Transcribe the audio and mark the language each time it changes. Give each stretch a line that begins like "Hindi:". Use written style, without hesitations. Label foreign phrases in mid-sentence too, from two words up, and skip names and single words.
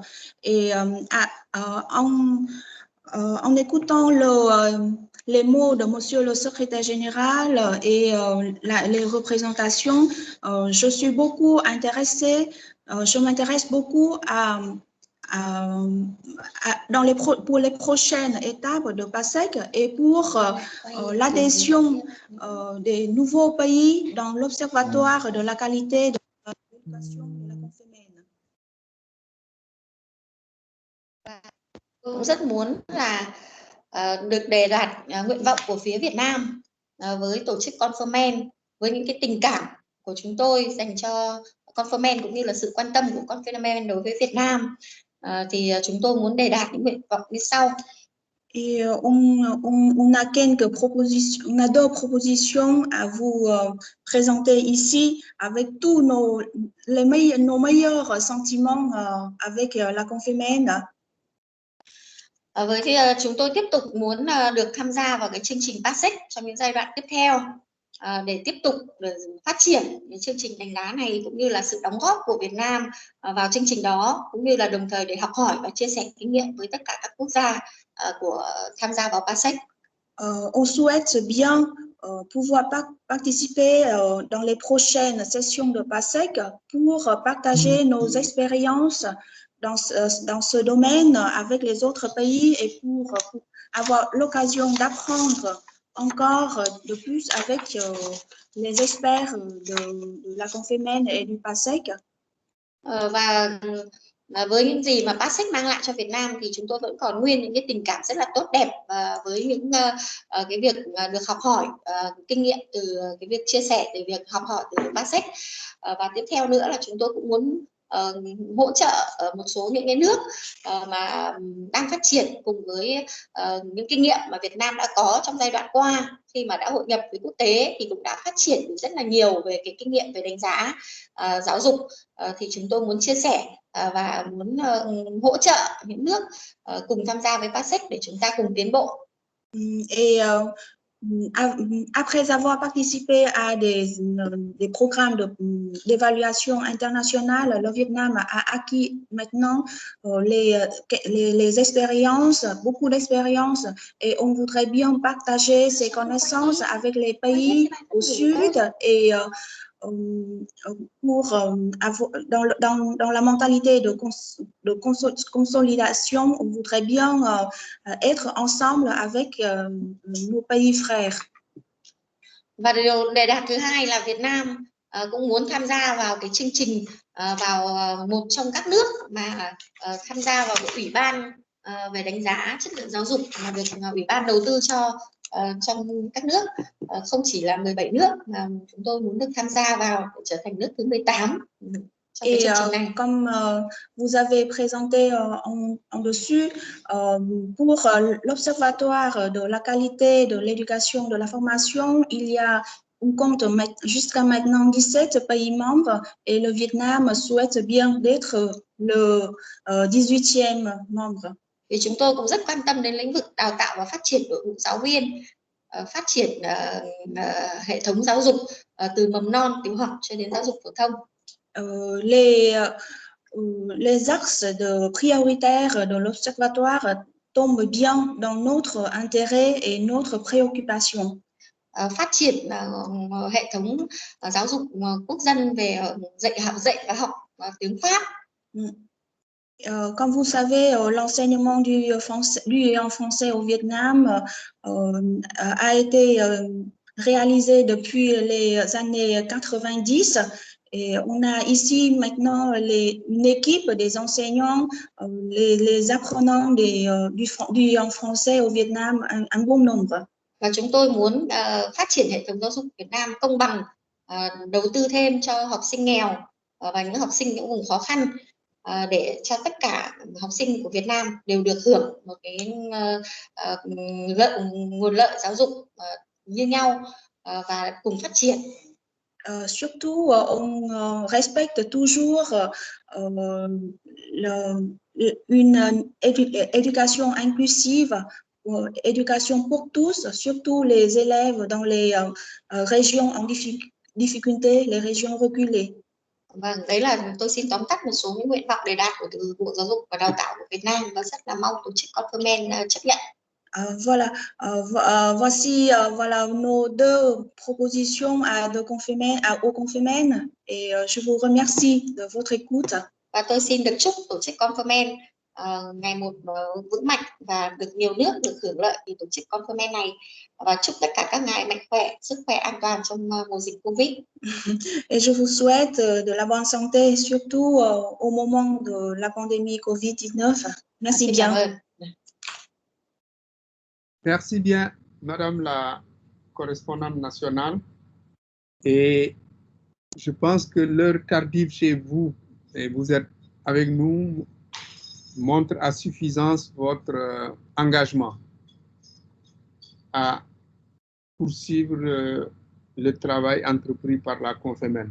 French: Et en écoutant les mots de Monsieur le secrétaire général et les représentations, je suis beaucoup intéressée, je m'intéresse beaucoup pour les prochaines étapes de PASEC et pour l'adhésion des nouveaux pays dans l'Observatoire de la qualité de l'éducation de la Confemen.
Vietnamese: Tôi cũng rất muốn là được đề đạt nguyện vọng của phía Việt Nam với tổ chức Conformen, với những cái tình cảm của chúng tôi dành cho Conformen cũng như là sự quan tâm của Conformen đối với Việt Nam, thì chúng tôi muốn đề đạt những nguyện vọng như sau.
French: Et on a quelques propositions, on a deux propositions à vous présenter ici avec tous nos meilleurs sentiments avec la Confemen.
Vietnamese: Chúng tôi tiếp tục muốn được tham gia vào cái chương trình PASEC trong những giai đoạn tiếp theo để tiếp tục phát triển cái chương trình đánh giá này, cũng như là sự đóng góp của Việt Nam vào chương trình đó, cũng như là đồng thời để học hỏi và chia sẻ kinh nghiệm với tất cả các quốc gia của tham gia vào PASEC.
French: On souhaite bien pouvoir participer dans les prochaines sessions de PASEC pour partager nos expériences dans ce domaine avec les autres pays et pour avoir l'occasion d'apprendre encore de plus avec les experts de la Confémène et du PASEC.
Vietnamese: Với những gì mà PASEC mang lại cho Việt Nam thì chúng tôi vẫn còn nguyên những cái tình cảm rất là tốt đẹp với những cái việc được học hỏi kinh nghiệm từ cái việc chia sẻ, từ việc học hỏi từ PASEC. Và tiếp theo nữa là chúng tôi cũng muốn hỗ trợ một số những cái nước mà đang phát triển cùng với những kinh nghiệm mà Việt Nam đã có trong giai đoạn qua, khi mà đã hội nhập với quốc tế thì cũng đã phát triển rất là nhiều về cái kinh nghiệm về đánh giá giáo dục. Thì chúng tôi muốn chia sẻ và muốn hỗ trợ những nước cùng tham gia với PASEC để chúng ta cùng tiến bộ.
French: Et après avoir participé à des programmes d'évaluation internationale, le Vietnam a acquis maintenant les expériences, beaucoup d'expériences, et on voudrait bien partager ces connaissances avec les pays au sud et pour dans la mentalité de consolidation, on voudrait bien être ensemble avec nos pays frères.
Vietnamese: Và điều đề đạt thứ hai là Việt Nam cũng muốn tham gia vào cái chương trình, vào một trong các nước mà tham gia vào cái ủy ban về đánh giá chất lượng giáo dục mà được ủy ban đầu tư cho trong các nước, không chỉ là 17 nước mà chúng tôi muốn được tham gia vào để trở thành nước thứ 18.
French: Et comme vous avez présenté en dessus, pour l'Observatoire de la qualité de l'éducation, de la formation, il y a, on compte jusqu'à maintenant 17 pays membres et le Vietnam souhaite bien d'être le 18e membre.
Vietnamese: Thì chúng tôi cũng rất quan tâm đến lĩnh vực đào tạo và phát triển đội ngũ giáo viên, phát triển hệ thống giáo dục từ mầm non, tiểu học cho đến giáo dục phổ thông.
French: Les axes prioritaires de l'Observatoire tombent bien dans notre intérêt et notre préoccupation.
Vietnamese: Phát triển hệ thống giáo dục quốc dân về dạy và học tiếng Pháp.
French: Comme vous savez, l'enseignement du en français au Vietnam a été réalisé depuis les années 90. Et on a ici maintenant une équipe des enseignants, les apprenants du en français au Vietnam, un bon nombre.
Vietnamese: Và chúng tôi muốn phát triển hệ thống giáo dục Việt Nam công bằng, đầu tư thêm cho học sinh nghèo và những học sinh những vùng khó khăn, để cho tất cả học sinh của Việt Nam đều được hưởng một cái nguồn lợi giáo dục như nhau và cùng phát triển.
French: Surtout, on respecte toujours une éducation inclusive, éducation pour tous, surtout les élèves dans les régions en difficulté, les régions reculées.
Vietnamese: Vâng, đấy là tôi xin tóm tắt một số những nguyện vọng đề đạt của từ Bộ Giáo dục và Đào tạo của Việt Nam và rất là mong tổ chức Confémène chấp nhận.
French: Voilà, voici voilà nos deux propositions au Confémène et je vous remercie de votre écoute.
Vietnamese: Và tôi xin được chúc tổ chức Confémène ngày một vững mạnh và được nhiều nước được hưởng lợi từ tổ chức Confémène này, và chúc tất cả các ngài mạnh khỏe, sức khỏe an toàn trong mùa dịch Covid.
French: Et je vous souhaite de la bonne santé, surtout au moment de la pandémie Covid-19. Merci bien. Merci bien, Madame la correspondante nationale. Et je pense que l'heure tardive chez vous, et vous êtes avec nous, montre à suffisance votre engagement à poursuivre le travail entrepris par la Confémène.